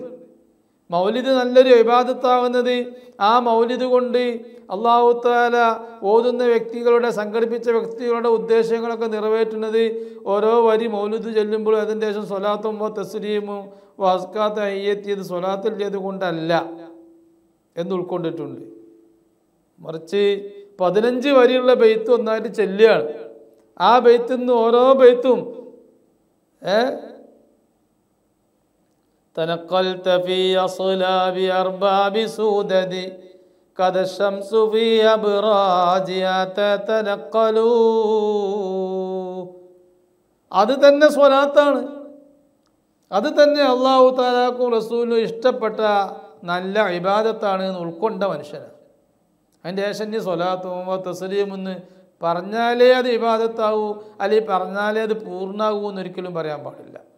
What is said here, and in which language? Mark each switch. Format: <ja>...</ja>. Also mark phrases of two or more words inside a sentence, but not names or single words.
<ml>മൗലിദ് നല്ലൊരു ഇബാദത്താവുന്നത് ആ മൗലിദ് കൊണ്ട് അല്ലാഹു തആല ഓതുന്ന വ്യക്തികളുടെ സംഘടിപ്പിച്ച വ്യക്തികളുടെ ഉദ്ദേശങ്ങളൊക്കെ നിറവേറ്റുന്നത് ഓരോ വരി മൗലിദ് ചൊല്ലുമ്പോൾ അതിൻ്റെ ശേഷം സ്വലാത്തും തസ്ലീമും വസ്കാത്ത് അയ്യത്തിയത് സ്വലാത്തില്ലത് കൊണ്ടല്ല എന്ന് ഉൾക്കൊണ്ടിട്ടുണ്ട്. മറിച്ച് 15 വരിയുള്ള ബെയ്ത്ത് ഒന്നായിട്ട് ചെല്ലുകയാണ്. ആ ബെയ്ത്തിൽ നിന്ന് ഓരോ ബെയ്ത്തും</ml> <ar>تنقلت في أصلاب أرباب سودد قد الشمس في أبراجها تتنقل,</ar> <ml>അത് തന്നെ സ്വലാത്താണ്. അത് തന്നെ അള്ളാഹു തആലാക്കും റസൂലിനും ഇഷ്ടപ്പെട്ട നല്ല ഇബാദത്താണ് എന്ന് ഉൾക്കൊണ്ട മനുഷ്യനാണ്. അതിൻ്റെ ശേഷം സ്വലാത്തും തസ്ലീമെന്ന് പറഞ്ഞാലേ അത് ഇബാദത്താവൂ, അല്ലെങ്കിൽ പറഞ്ഞാലേ അത് പൂർണ്ണാകൂ എന്നൊരിക്കലും പറയാൻ പാടില്ല.</ml>